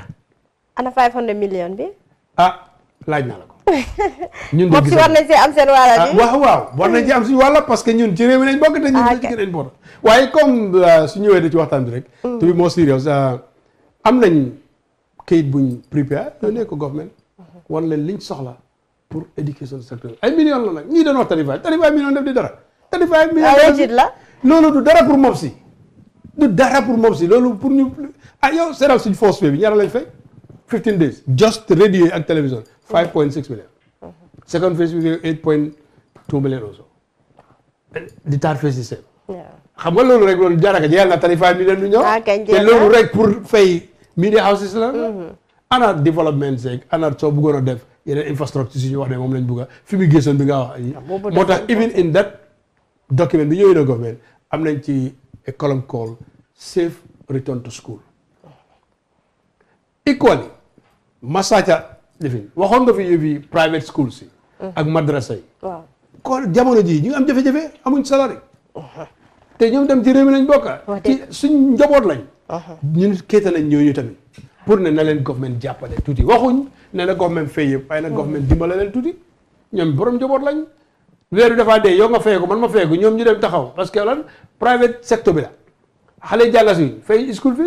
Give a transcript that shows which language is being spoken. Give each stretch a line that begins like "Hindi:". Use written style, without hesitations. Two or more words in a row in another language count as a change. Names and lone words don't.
Wolof: ana 500 million bi laaj naa la ko ñun mob si war nañ see am seen wàlla bi waaw war nañ ci am suñu wàlla
French: parce que
Wolof: ñun ci réew mi lañ bokk te ñun ci gën a important waaye comme su ñëwee da ci waxtaan bi rek
English: to be more serious
Wolof: am nañ kayit buñ prépare yónnee ko government wan leen liñ soxla
French: pour éducation secteur
Wolof: ay millions la nag ñii dañoo wax 35 millions def di dara 35 millions la loolu du dara pour mob si du dara pour mob si loolu pour ñu yow seetal suñ force bi ñaara lañ fay
English: 15 days just radio
Wolof: ak télévision 5.6 million
English: second phase
Wolof: bi 8.2 million also di
English: third phase
Wolof: di same xam nga loolu rek loolu jaaraka jël na 35 million du ñëw te loolu rek pour fay
English: media houses
Wolof: la ana développement seeg ana soo bëggoon a def yeneen infrastructure si ñu wax ne moom lañ bëgg a fi mu gëstoon bi nga wax moo tax
English: even in that document
Wolof: bi ñëwee na government am nañ ci
English: a column called safe return to school
Wolof: equally masaca lifin waxoon nga fi yëfi
English: private schools
Wolof: yi ak madrasa yi kon jamono ji ñu am jafe-jafe amuñ salari te ñoom dem ci réew mi lañ bokka ci suñ njaboot lañ ñun kéeta nañ ñooñu tamit pour ne na leen government jàppale tuuti waxuñ ne na government fay yëpp waaye na government dimbale leen tuuti ñoom borom njaboot lañ weer bi dafaa dee yow nga fay ko man ma fay ko ñoom ñu dem taxaw
French: parce que
Wolof: lan
English: private sector
Wolof: bi la xale jànga suñ fay
English: school fees